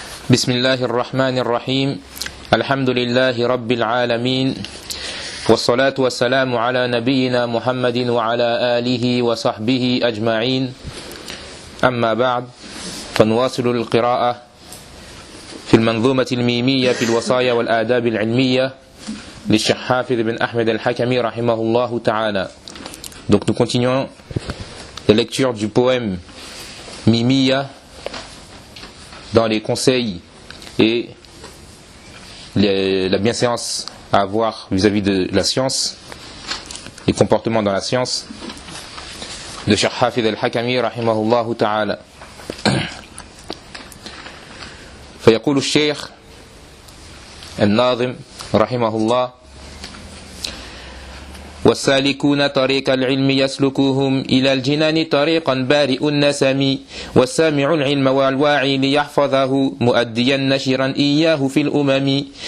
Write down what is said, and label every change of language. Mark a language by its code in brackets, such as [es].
[ar] بسم الله الرحمن الرحيم الحمد لله رب العالمين والصلاة والسلام على نبينا محمد وعلى آله وصحبه أجمعين أما بعد فنواصل القراءة في المنظومة الميمية في الوصايا والآداب العلمية للشيخ حافظ بن أحمد الحكمي رحمه الله تعالى. [fr] Donc nous continuons la lecture du poème Mimiya dans les conseils et la bienséance à avoir vis-à-vis de la science, les comportements dans la science, de Cheikh Hafid al-Hakami, [ar] rahimahullah ta'ala. Fayaqul al-Sheikh al-Nazim, rahimahullah, والسالكون طريق العلم يسلكوهم إلى الجنان طريقا بارئ النسم والسامع العلم والواعي ليحفظه مؤديا نشرا إياه في الأمم